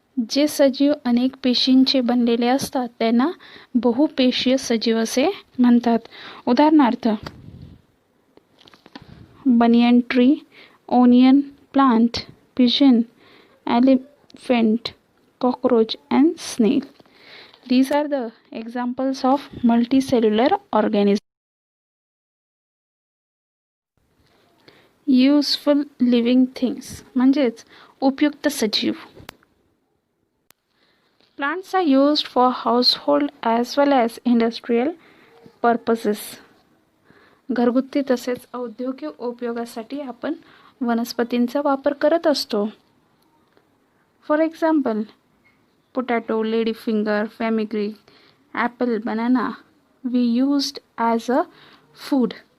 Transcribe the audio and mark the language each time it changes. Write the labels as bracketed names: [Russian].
[Marathi] जे सजीव अनेक पेशींचे बनलेले असतात त्यांना बहुपेशीय सजीव असे म्हणतात. उदाहरणार्थ [English] Banyan tree, onion plant, pigeon, elephant, cockroach and snail. These are the examples of multicellular organisms. Useful living things [Marathi] म्हणजेच उपयुक्त सजीव. [English] Plants are used for household as well as industrial purposes. [Marathi] घरगुती तसेच औद्योगिक उपयोगासाठी आपण वनस्पतींचा वापर करत असतो. [English] For example, potato, ladyfinger, fenugreek, apple, banana we used as a food.